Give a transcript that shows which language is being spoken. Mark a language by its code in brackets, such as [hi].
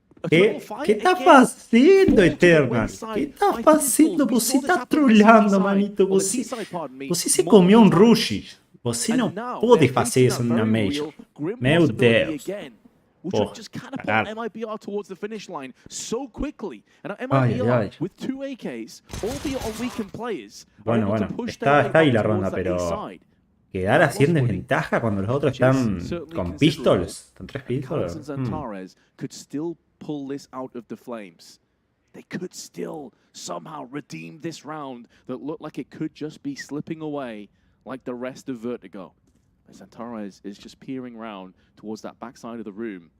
[es] ¿Qué estás haciendo, Eternal? ¿Qué estás haciendo? Vos sí estás trollando, manito. Vos sí se comió un Rushi. Vos sí no podés hacer eso en una Major. [pt] Meu Deus. [en] Which would just catapult MIBR towards the finish line so quickly. And MIBR, with 2 AKs, albeit on weakened players, [es] bueno, está ahí la ronda, pero quedar así en desventaja cuando los otros están con pistols. Están 3 pistols. [en] Could still pull this out of the flames. They could still somehow redeem this round that looked like it could just be slipping away like the rest of Vertigo. Antares is just peering around towards that backside of the room.